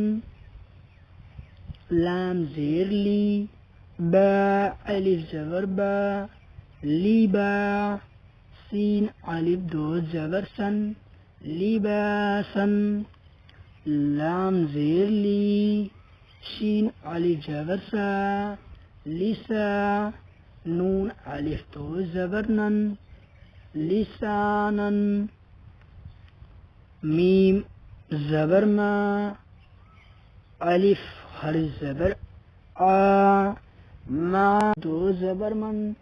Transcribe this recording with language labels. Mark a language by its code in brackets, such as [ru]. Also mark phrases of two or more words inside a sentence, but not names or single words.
[ur] لام زیر لی، با الف زبر با، لیبا سین الف دو زبر سن، لباسا لام زیر لی، شین الف زبر سا، لسا نون الف دو زبر نن، لسانا میم زبر ما، الف حرف زبر آ، ما دو زبر من،